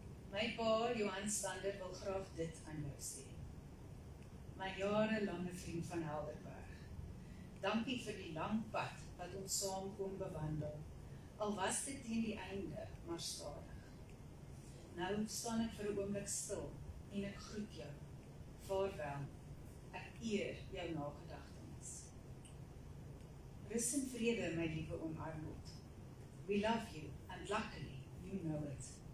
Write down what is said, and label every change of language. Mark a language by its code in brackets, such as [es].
[af] My pa, Johan Stander, wil graag dit aan jou sê. My jarelange vriend van Helderberg. Dankie vir die lang pad wat ons saam kon bewandel. Al was dit teen die einde, maar stadig. Nou staan ek vir 'n oomblik stil en ek groet jou. Vaarwel. Ek eer jou nagedagtenis. Rus in vrede, my liewe oom Arnold. [en] We love you, and luckily, you know it.